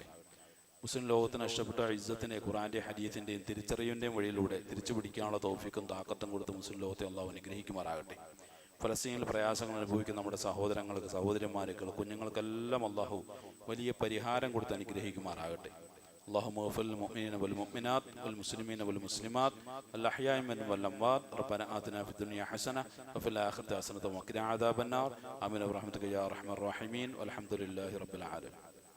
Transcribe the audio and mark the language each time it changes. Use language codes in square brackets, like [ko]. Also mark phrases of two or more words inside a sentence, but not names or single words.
[ml] മുസ്ലിം ലോകത്തിന് നഷ്ടപ്പെട്ട ഇസ്സത്തിനെ ഖുർആന്റെ ഹദീസിന്റെയും തിരിച്ചറിവിന്റെയും വഴിയിലൂടെ തിരിച്ചു പിടിക്കാനുള്ള തൗഫീഖും താക്കത്തും കൊടുത്ത് മുസ്ലിം ലോകത്തെ അള്ളാഹു അനുഗ്രഹിക്കുമാറാകട്ടെ. ഫലസ്തീനിൽ പ്രയാസങ്ങൾ അനുഭവിക്കുന്ന നമ്മുടെ സഹോദരങ്ങൾക്ക്, സഹോദരിമാർക്ക്, കുഞ്ഞുങ്ങൾക്കെല്ലാം അള്ളാഹു വലിയ പരിഹാരം കൊടുത്ത് അനുഗ്രഹിക്കുമാറാകട്ടെ. [ar] اللهم اغفر للمؤمنين والمؤمنات والمسلمين والمسلمات الأحياء منهم والأموات ربنا آتنا في الدنيا حسنة وفي الآخرة حسنة وقنا عذاب النار آمين برحمتك يا أرحم الراحمين والحمد لله رب العالمين.